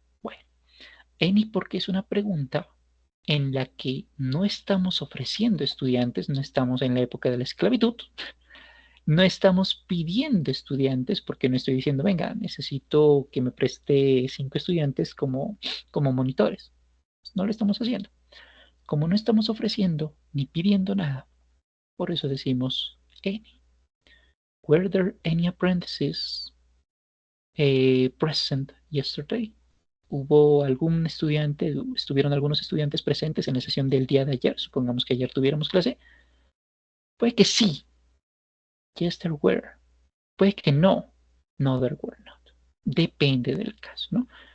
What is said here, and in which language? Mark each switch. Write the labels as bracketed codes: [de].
[es] Bueno, any porque es una pregunta en la que no estamos ofreciendo estudiantes, no estamos en la época de la esclavitud, no estamos pidiendo estudiantes porque no estoy diciendo, venga, necesito que me preste 5 estudiantes como monitores. No lo estamos haciendo. Como no estamos ofreciendo ni pidiendo nada, por eso decimos any. [en] Were there any apprentices present yesterday? [es] ¿Hubo algún estudiante, estuvieron algunos estudiantes presentes en la sesión del día de ayer? Supongamos que ayer tuviéramos clase. Puede que sí. [en] Yes, there were. [es] Puede que no. [en] No, there were not. [es] Depende del caso, ¿no?